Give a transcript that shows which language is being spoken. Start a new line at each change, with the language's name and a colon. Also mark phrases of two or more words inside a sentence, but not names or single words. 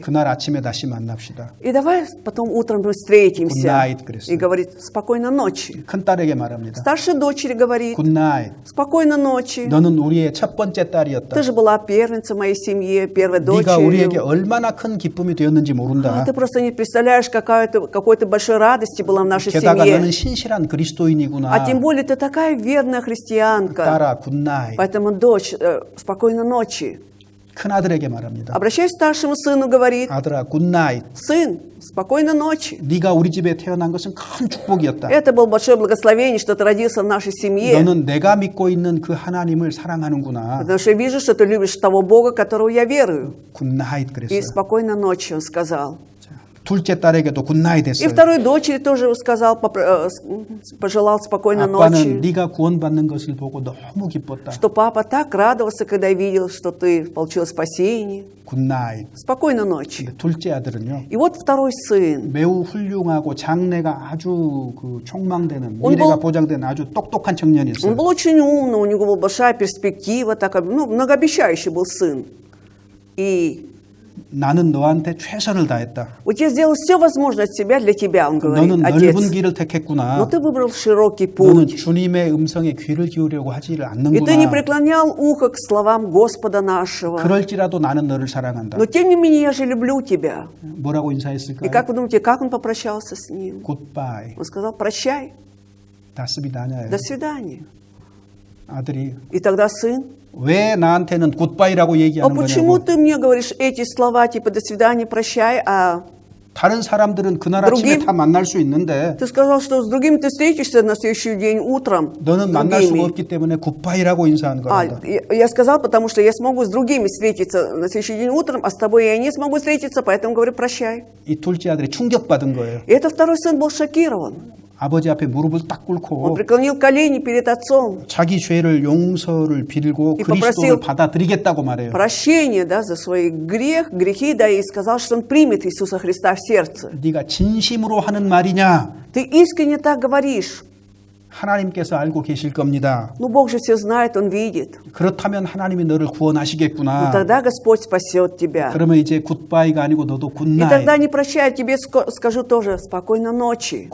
Korean: 그날 아침에 다시 만납시다.
Russian: И давай потом утром мы встретимся.
English: Good night,
Korean: 그랬어요.
Russian: И говорит: спокойной ночи.
Korean: 큰딸에게 말합니다.
Russian: Старшей дочери говорит:
Korean: 굿나잇.
Russian: спокойной ночи.
Korean: 너는 우리의 첫 번째 딸이었다.
Russian: Ты же была первенцей моей семьи, первой
Korean: 네가 우리에게
Russian: дочерью.
Korean: 얼마나 큰 기쁨이 되었는지 모른다.
Russian: Ты просто не представляешь, какой ты большой радости была в нашей
Korean: 게다가
Russian: семье.
Korean: 너는 신실한 그리스도인이구나.
Russian: А тем более ты такая верная христианка.
Korean: 딸아, 굿나잇.
Russian: Поэтому, дочь, спокойной ночи.
Korean: 큰아들에게 말합니다.
Russian: Обращаясь к старшему сыну, говорит:
Korean: 아들아, 굿나잇.
Russian: сын, спокойной ночи.
Korean: 네가 우리 집에 태어난 것은 큰 축복이었다.
Russian: Это было большое благословение, что ты родился в нашей семье.
Korean: 너는 내가 믿고 있는 그 하나님을 사랑하는구나.
Russian: Потому что я вижу, что ты любишь того Бога, которого я верую.
Korean: 굿나잇
Russian: И
Korean: 그랬어요.
Russian: спокойной ночи, он сказал.
Korean: 둘째 딸에게도 굿나잇
Russian: И
Korean: 했어요.
Russian: второй дочери тоже сказал, пожелал спокойной
Korean: 아빠는
Russian: ночи.
Korean: 네가 구원받는 것을 보고 너무 기뻤다.
Russian: Что папа так радовался, когда видел, что ты получил спасение.
Korean: 굿나잇.
Russian: Спокойной ночи.
Korean: 근데 둘째 아들은요.
Russian: И вот второй сын.
Korean: 매우 훌륭하고 장래가 아주 그 촉망되는
Russian: Он
Korean: 미래가
Russian: был-
Korean: 보장되는 아주 똑똑한
Russian: Он
Korean: 청년이었어요.
Russian: был очень умный, у него была большая перспектива, такая, многообещающий был сын. И
Korean: 나는 너한테 최선을 다했다.
Russian: вот я сделал все возможное от себя для тебя, он говорит,
Korean: 너는
Russian: отец.
Korean: 넓은 길을 택했구나.
Russian: Но ты выбрал широкий
Korean: 너는
Russian: путь.
Korean: 주님의 음성에 귀를 기울이려고 하지를
Russian: И ты не
Korean: 않는구나.
Russian: преклонял ухо к словам Господа нашего.
Korean: 그럴지라도 나는 너를 사랑한다.
Russian: Но тем не менее, я же люблю тебя.
Korean: 뭐라고
Russian: И
Korean: 인사했을까요?
Russian: как вы думаете, как он попрощался с ним?
Korean: 굿바이.
Russian: Он сказал: прощай,
Korean: 다스비다냐예요.
Russian: до свидания.
Korean: 아들이
Russian: И тогда сын:
Korean: 왜 나한테는 굿바이라고
Russian: а
Korean: 얘기하는
Russian: почему
Korean: 거냐고
Russian: ты мне говоришь эти слова, типа до свидания, прощай, а
Korean: 다른 사람들은 그날 아침에
Russian: другим-
Korean: 다 만날 수 있는데
Russian: Ты сказал, что с другими ты встретишься на следующий день утром.
Korean: 너는
Russian: с
Korean: 만날 수가
Russian: другими.
Korean: 없기 때문에 굿바이라고 인사한
Russian: А,
Korean: 거란다.
Russian: я сказал, потому что я смогу с другими встретиться на следующий день утром, а с тобой я не смогу встретиться, поэтому говорю прощай.
Korean: 이 둘째 아들이 충격받은 거예요.
Russian: И это второй сын был шокирован.
Korean: 아버지 앞에 무릎을 딱
Russian: Он
Korean: 꿇고
Russian: преклонил колени перед отцом.
Korean: 자기 죄를 용서를 빌고
Russian: И
Korean: 그리스도를
Russian: попросил
Korean: 받아들이겠다고 말해요.
Russian: прощение, да, за свои грехи, да, и сказал, что он примет Иисуса Христа в сердце.
Korean: 네가 진심으로 하는 말이냐?
Russian: Ты искренне так говоришь.
Korean: 하나님께서 알고 계실 겁니다.
Russian: Ну, Бог же все знает, Он видит.
Korean: 그렇다면 하나님이 너를
Russian: Ну,
Korean: 구원하시겠구나.
Russian: тогда Господь спасет тебя.
Korean: 그러면 이제 굿바이가 아니고 너도
Russian: И
Korean: 굿나잇,
Russian: тогда не прощай, тебе скажу тоже спокойной ночи.